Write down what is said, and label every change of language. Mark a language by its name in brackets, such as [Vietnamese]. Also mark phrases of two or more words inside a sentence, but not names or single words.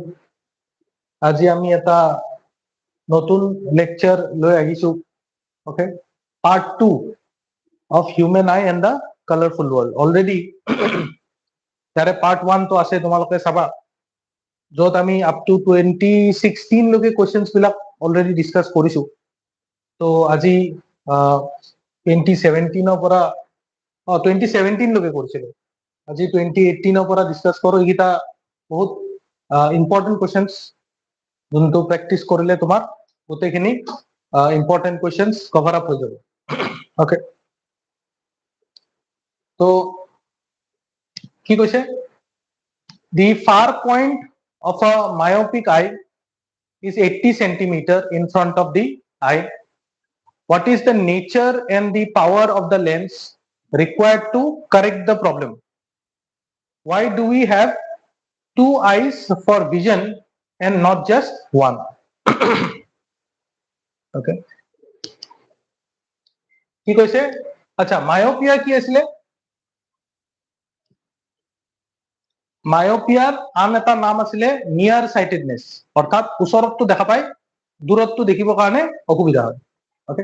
[Assamese] আজি আমি এটা নতুন লেকচার লৈ আহিছো, okay? [English] Part 2 of human eye and the colorful world. [Assamese] Already তাৰে part 1 তো আছে, তোমালোকে চাবা, যত আমি [English] up to [Assamese] 2016 লৈকে questions বিলাক already discuss কৰিছো. তো আজি 2017 ৰ পৰা 2017 লৈকে কৰিছিলো, আজি 2018 ৰ পৰা ডিসকাস কৰো. এইটা বহুত [English] important questions, [Assamese] যোনটো প্ৰেক্টিস কৰিলে তোমাৰ গোটেইখিনি [English] important questions cover up [Assamese] হৈ যাব, ওকে? তো কি কৈছে, [English] the far point of a myopic eye is 80 centimeter in front of the eye. What is the nature and the power of the lens required to correct the problem? Why do we have two eyes for vision and not just one? [Assamese] Okay, কি কৈছে, আচ্ছা মায়োপিয়া কি আছিলে? মায়োপিয়াৰ আন এটা নাম আছিলে [English] near sightedness, [Assamese] অৰ্থাৎ ওচৰতটো দেখা পায়, দূৰতটো দেখিবৰ কাৰণে অসুবিধা হয়, ওকে?